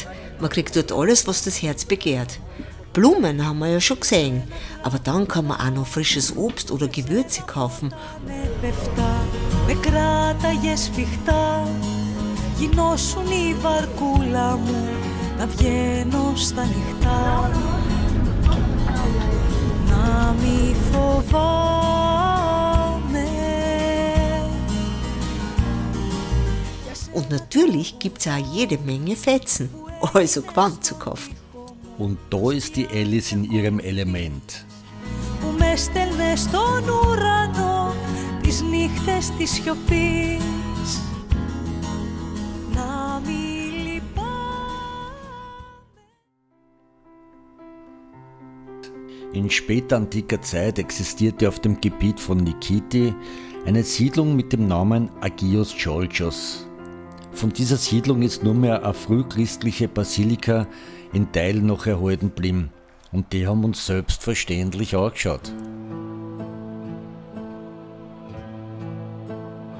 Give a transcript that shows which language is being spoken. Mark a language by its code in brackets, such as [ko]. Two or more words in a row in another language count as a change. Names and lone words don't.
[de] Man kriegt dort alles, was das Herz begehrt. Blumen haben wir ja schon gesehen, aber dann kann man auch noch frisches Obst oder Gewürze kaufen. [el] Με κράταγες σφιχτά, γινώσουν η βαρκούλα μου, να βγαίνω στα νυχτά, να μη φοβάμαι. [de] Und natürlich gibt es auch jede Menge Fetzen, also Gewand zu kaufen. Und da ist die Alice in ihrem Element. [el] Που με στέλνε στον ουρανό τις νύχτες της σιωπής, να μη λυπάμαι. [de] In spätantiker Zeit existierte auf dem Gebiet von Nikiti eine Siedlung mit dem Namen Agios Georgios. Von dieser Siedlung ist nur mehr eine frühchristliche Basilika in Teilen noch erhalten blieben und die haben uns selbstverständlich angeschaut.